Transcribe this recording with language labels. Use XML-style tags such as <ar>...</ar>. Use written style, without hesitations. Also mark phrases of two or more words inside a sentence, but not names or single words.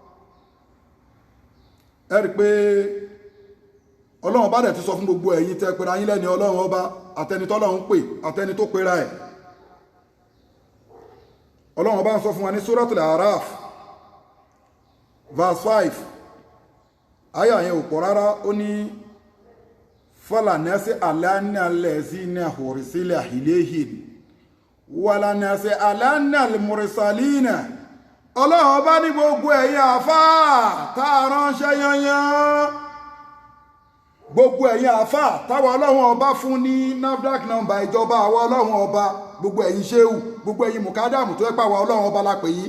<yo>ẹ rí i pé ọlọ́run ọba dẹ̀ ti sọ fún gbogbo ẹ̀yin tẹ́ pera yín lẹ́ni ọlọ́run ọba àtẹni tọ́lọ́run pè àtẹni tó pera ẹ̀. ọlọ́run ọba ń sọ fún wa ní suratul Araf verse 5 àyà yẹn ò pọ̀ rárá.</yo> <ar>ó ní فلنسألن الذين أرسل إليهم ولنسألن المرسلين.</ar> <yo>ọlọ́run ọba ní gbogbo ẹ̀yin àfáà tá a ránṣẹ́ yanyan gbogbo ẹ̀yin àfà táwa ọlọ́run ọba fún ní NAFDAC nọ́mbà ìjọba àwa ọlọ́run ọba, gbogbo ẹ̀yin ṣéwù, gbogbo ẹ̀yin mùkádàmù tó ẹ́pà àwa ọlọ́run ọba la pè yín.</yo>